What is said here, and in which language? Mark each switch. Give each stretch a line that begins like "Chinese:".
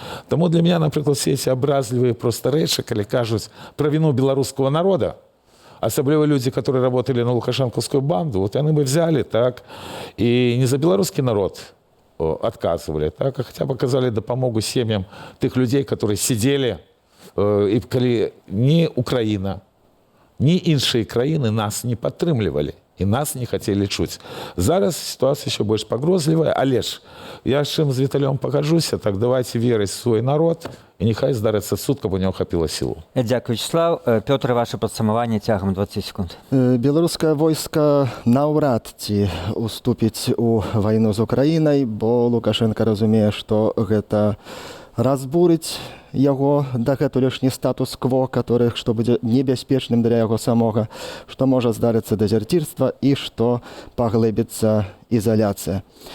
Russian: Тому для меня, например, все эти образливые просто речи, коли кажут про вину белорусского народа, особливо люди, которые работали на лукашенковскую банду, вот они бы взяли, так, и не за белорусский народ отказывали, так, а хотя бы оказали допомогу семьям тех людей, которые сидели, и коли ни Украина, ни іншие краины
Belarusian: нас не падтрымлівалі.
Russian: І нас не хотели чуть. Зараз ситуация еще больше погрозливая.
Ukrainian: Але ж, я з чим з Віталем погоджуся, так давайте вірити в свой народ, і нехай здариться суд, каб у нього хапило силу. Дякую, Вячеслав. Петр, ваше підсумування тягом 20 секунд.
Belarusian: Беларускае войска наўрад ці уступіць у вайну з Украінай, бо Лукашенко разумее, што гэта разбурыць яго дагэтулешні статус-кво, который што будзе небяспечным для яго самога, што можа здарыцца дэзерцірства і што паглыбіцца ізаляцыя.